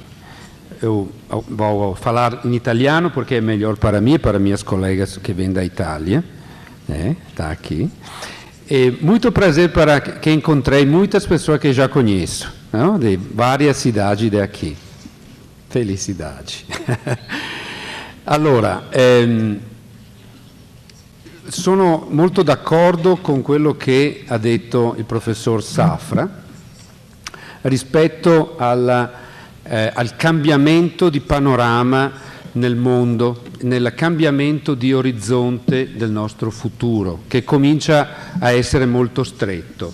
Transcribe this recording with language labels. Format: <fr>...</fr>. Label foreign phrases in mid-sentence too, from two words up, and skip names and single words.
<pt>Eu vou falar em italiano porque é melhor para mim e para minhas colegas que vêm da Itália. Está aqui. É muito prazer para que encontrei muitas pessoas que já conheço, não? De várias cidades daqui. Felicidade.</pt> <it>Allora, sono molto d'accordo con quello che ha detto il professor Safra rispetto al cambiamento di panorama nel mondo, nel cambiamento di orizzonte del nostro futuro, che comincia a essere molto stretto.</it>